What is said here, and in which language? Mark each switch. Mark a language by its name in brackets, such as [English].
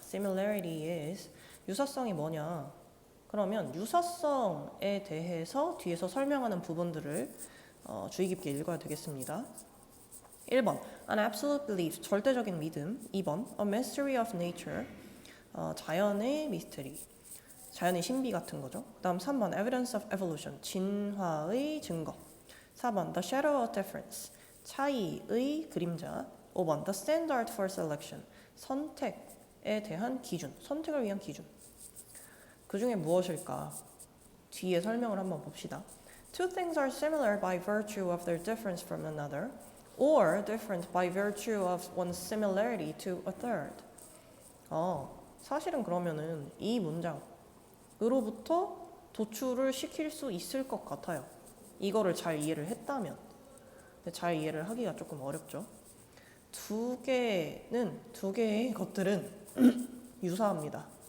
[English] Similarity is [Korean] 유사성이 뭐냐? 그러면 유사성에 대해서 뒤에서 설명하는 부분들을 주의 깊게 읽어야 되겠습니다. 1번 [English] An absolute belief, [Korean] 절대적인 믿음. 2번 [English] A mystery of nature, [Korean] 자연의 미스터리, 자연의 신비 같은 거죠. 그 다음 3번 [English] Evidence of evolution, [Korean] 진화의 증거. 4번 [English] The shadow of difference, [Korean] 차이의 그림자. 5번 [English] The standard for selection, [Korean] 선택에 대한 기준, 선택을 위한 기준. 그 중에 무엇일까? 뒤에 설명을 한번 봅시다. [English] Two things are similar by virtue of their difference from another, or different by virtue of one's similarity to a third. [Korean] 사실은 그러면은 이 문장으로부터 도출을 시킬 수 있을 것 같아요. 이거를 잘 이해를 했다면. 근데 잘 이해를 하기가 조금 어렵죠. 두 개의 것들은 유사합니다.